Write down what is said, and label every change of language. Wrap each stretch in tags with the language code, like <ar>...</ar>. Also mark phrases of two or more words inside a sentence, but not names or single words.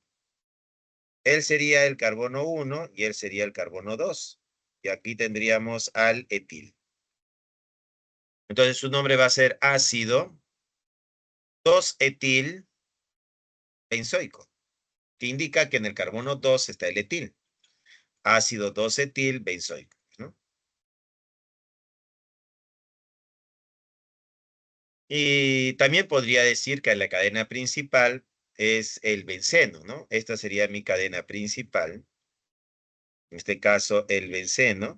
<es>Él sería el carbono 1 y él sería el carbono 2. Y aquí tendríamos al etil. Entonces su nombre va a ser ácido 2-etil benzoico, que indica que en el carbono 2 está el etil. Ácido 2-etil benzoico, ¿no? Y también podría decir que la cadena principal es el benceno, ¿no? Esta sería mi cadena principal. En este caso, el benceno.</es>